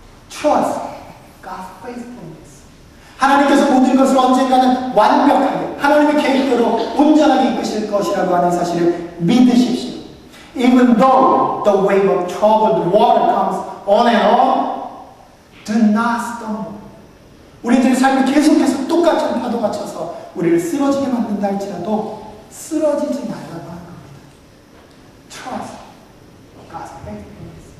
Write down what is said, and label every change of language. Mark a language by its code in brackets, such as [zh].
[en] Trust God's faithfulness. [ko] 하나님께서 모든 것을 언젠가는 완벽하게 하나님의 계획대로 온전하게 이끄실 것이라고 하는 사실을 믿으십시오. [en] Even though the wave of troubled water comes on and on, do not stumble. [ko] 우리들의 삶이 계속해서 똑같은 파도가 쳐서 우리를 쓰러지게 만든다 할지라도 쓰러지지 말라고 하는 겁니다. [en] Trust God's faithfulness.